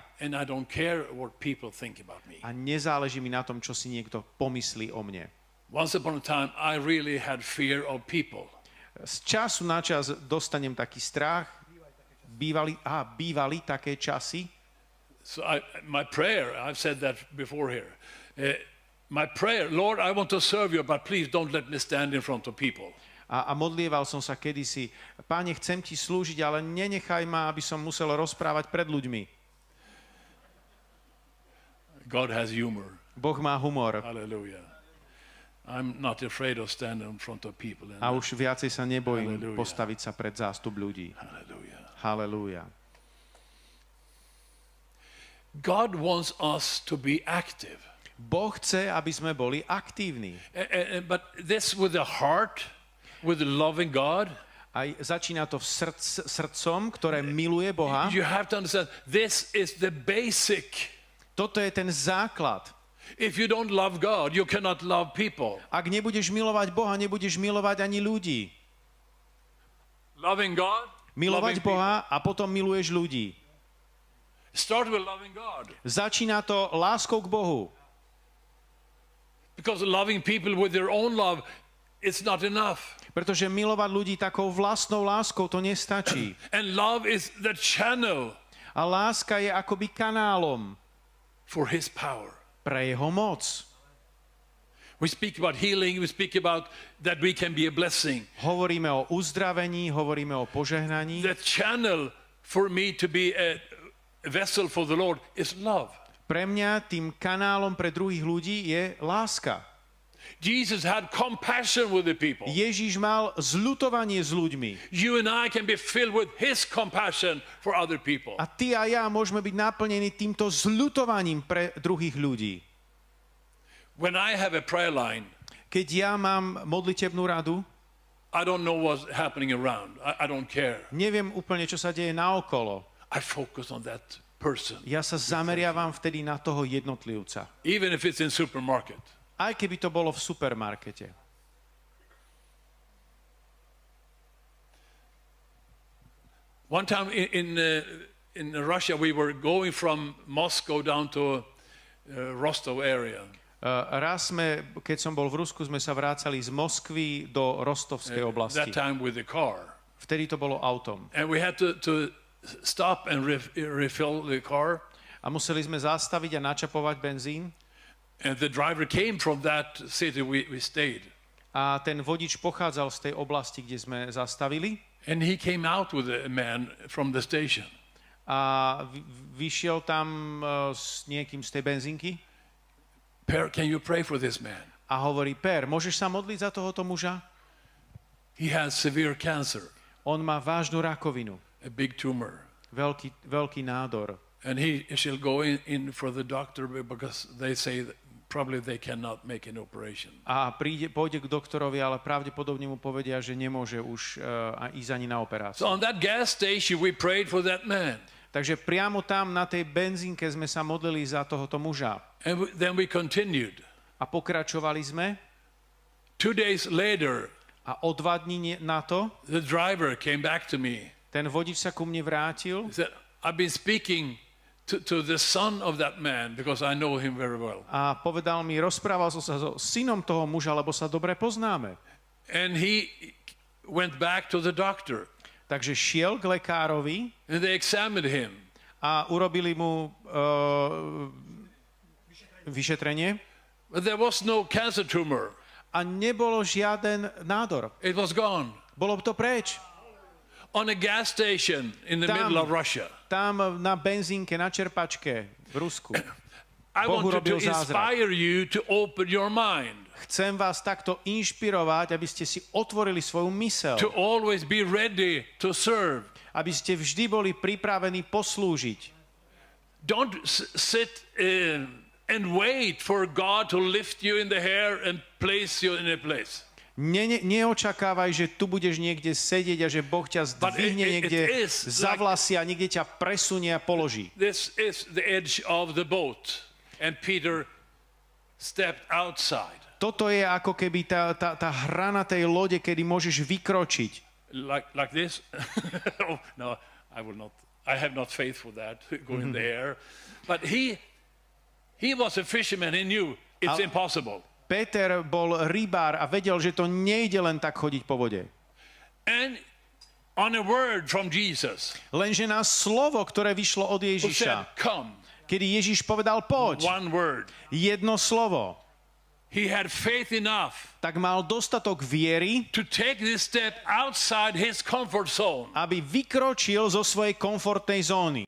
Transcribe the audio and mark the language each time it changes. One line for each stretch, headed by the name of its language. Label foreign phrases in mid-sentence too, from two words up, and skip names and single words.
English: And I don't care what people think about me.
Slovak: A nezáleží mi na tom, čo si niekto pomyslí o mne.
English: Once upon a time, I really had fear of people.
Slovak: Z času na čas dostanem taký strach. Bývali také časy.
English: So my prayer, I've said that before here. My prayer, Lord, I want to serve you, but please don't let me stand in front of people.
Slovak: A modlieval som sa kedysi, Páne, chcem ti slúžiť, ale nenechaj ma, aby som musel rozprávať pred ľuďmi.
English: God has humor.
Slovak: Boh má humor.
English: Hallelujah. I'm not afraid of standing in front of people.
Slovak: A už viacej sa nebojím
English: Hallelujah.
Slovak: postaviť sa pred zástup ľudí.
English: Hallelujah.
Slovak: Halelúja.
English: God wants us to be active.
Slovak: Boh chce, aby sme boli aktívni.
English: But this with the heart, with the loving God,
Slovak: Aj začína to srdcom, ktoré miluje Boha.
English: you have to understand this is the basic.
Slovak: Toto je ten základ.
English: If you don't love God, you cannot love people.
Slovak: Ak nebudeš milovať Boha, nebudeš milovať ani ľudí.
English: Loving God,
Slovak: Milovať
English: loving
Slovak: Boha a potom miluješ ľudí.
English: people. Start with loving God.
Slovak: Začína to láskou k Bohu.
English: Because loving people with their own love, it's not enough.
Slovak: Pretože milovať ľudí takou vlastnou láskou to nestačí.
English: And love is the channel
Slovak: A láska je akoby kanálom
English: for His power.
Slovak: pre jeho moc.
English: We speak about healing, we speak about that we can be a blessing.
Slovak: Hovoríme o uzdravení, hovoríme o požehnaní.
English: The channel for me to be a vessel for the Lord is love.
Slovak: Pre mňa tým kanálom pre druhých ľudí je láska.
English: Jesus had compassion with the people.
Slovak: Ježíš mal zľutovanie s ľuďmi.
English: You and I can be filled with His compassion for other people.
Slovak: A ty a ja môžeme byť naplnení týmto zľutovaním pre druhých ľudí.
English: When I have a prayer line,
Slovak: Keď ja mám modlitebnú radu,
English: I don't know what's happening around. I don't care.
Slovak: neviem úplne, čo sa deje naokolo.
English: I focus on that person.
Slovak: Ja sa zameriavam vtedy na toho jednotlivca.
English: Even if it's in supermarket.
Slovak: Aj keby to bolo v supermarkete.
English: One time in Russia, we were going from Moscow down to Rostov area.
Slovak: Raz sme, keď som bol v Rusku, sme sa vrácali z Moskvy do Rostovskej oblasti.
English: That time with the car.
Slovak: Vtedy to bolo autom.
English: And we had to stop and refill the car.
Slovak: A museli sme zastaviť a načapovať benzín.
English: And the driver came from that city we stayed.
Slovak: A ten vodič pochádzal z tej oblasti, kde sme zastavili.
English: And he came out with a man from the station.
Slovak: A vyšiel tam s niekým z tej benzínky.
English: Per, can you pray for this man?
Slovak: A hovorí, Per, môžeš sa modliť za tohoto muža?
English: He has severe cancer.
Slovak: On má vážnu rakovinu,
English: a big tumor.
Slovak: veľký nádor.
English: And he shall go in for the doctor because they say that probably they cannot make an operation.
Slovak: A pôjde k doktorovi, ale pravdepodobne mu povedia, že nemôže už ísť ani na operáciu.
English: So on that gas station we prayed for that man.
Slovak: Takže priamo tam na tej benzínke sme sa modlili za tohoto muža.
English: And then we continued.
Slovak: A pokračovali sme.
English: 2 days later,
Slovak: A o 2 dní na to
English: the driver came back to me.
Slovak: ten vodič sa ku mne vrátil.
English: He said, I've been speaking to the son of that man because I know him very well.
Slovak: A povedal mi, rozprával som sa so synom toho muža, lebo sa dobre poznáme.
English: And he went back to the doctor.
Slovak: Takže šiel k lekárovi
English: And they examined him.
Slovak: a urobili mu vyšetrenie.
English: But there was no cancer tumor.
Slovak: A nebolo žiaden nádor.
English: It was gone.
Slovak: Bolo to preč.
English: On a gas station in the middle of Russia.
Slovak: Tam na benzínke, na čerpačke v Rusku.
English: I
Slovak: Boh
English: want to
Slovak: urobil zázrak.
English: inspire you to open your mind.
Slovak: Chcem vás takto inšpirovať, aby ste si otvorili svoju myseľ.
English: To always be ready to serve.
Slovak: Aby ste vždy boli pripravení poslúžiť.
English: Don't sit and wait for God to lift you in the hair and place you in a place.
Slovak: Neočakávaj, že tu budeš niekde sedieť a že Boh ťa zdvihne niekde za vlasy a niekde ťa presunie a položí.
English: This is the edge of the boat. And Peter stepped outside.
Slovak: Toto je ako keby tá hrana tej lode, kedy môžeš vykročiť.
English: Like this? Oh, no, I will not. I have not faith for that, go in the air. But he was a fisherman, he knew it's impossible.
Slovak: Peter bol rybár a vedel, že to nejde len tak chodiť po vode.
English: And on a word from Jesus,
Slovak: Lenže na slovo, ktoré vyšlo od
English: who said,
Slovak: Ježiša,
English: come,
Slovak: kedy Ježiš povedal poď,
English: one word,
Slovak: jedno slovo,
English: he had faith enough
Slovak: tak mal dostatok viery,
English: to take this step outside his comfort zone.
Slovak: aby vykročil zo svojej komfortnej zóny.